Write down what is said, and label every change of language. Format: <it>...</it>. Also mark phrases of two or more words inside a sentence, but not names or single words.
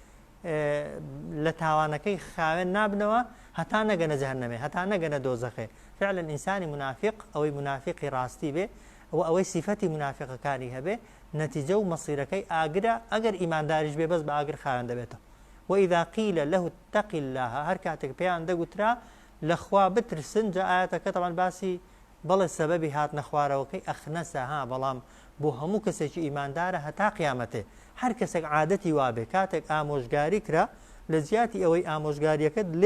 <ckb>لە تاوانەکەی خاوێن نابنەوە هەتا نەگەنە جەهەنەمێ هەتا نەگەنە دۆزەخێ فعلا ئینسانی منافق ئەوەی منافقی ڕاستی بێ ئەوەی سیفەتی منافقەکانی هەبێ نەتیجە و مەسیرەکەی ئاگرە ئەگەر ئیمانداریش بێ بەس بە ئاگر خاوێن دەبێتەوە</ckb> <ar>وإذا قيل له اتق الله</ar> <ckb>هەر کاتێک پێیان دەگوترا لەخوا بترسن جا ئاەتەکە تەمان باسی بەڵێ سەبەبی هاتنە خوارەوەکەی ئەخنەسە بەڵام بۆ هەموو کەسێکی ئیماندارە هەتا قیامەتێ هەر کەسێک عادەتی وابێ کاتێک ئامۆژگاری کرا لە زیاتی ئەوەی ئامۆژگاریەکەت لێ</ckb>